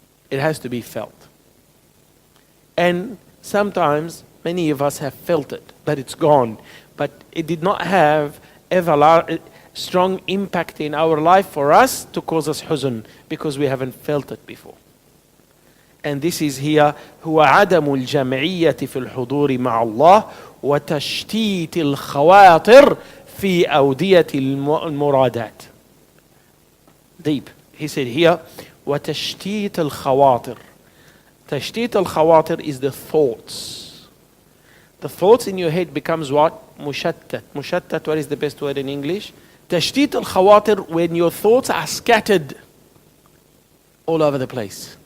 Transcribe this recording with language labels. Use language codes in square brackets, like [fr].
[en] It has to be felt. And sometimes many of us have felt it, but it's gone. But it did not have strong impact in our life for us to cause us huzn, because we haven't felt it before. And this is here [ar] هو عدم الجمعية في الحضور مع الله وتشتيت الخواطر في أودية المرادات. [en] Deep. He said here [ar] وتشتيت الخواطر. تشتيت الخواطر [en] is the thoughts. The thoughts in your head becomes what? [ar] مشتت. [en] مشتت, what is the best word in English? [ar] تشتيت الخواطر, [en] when your thoughts are scattered all over the place.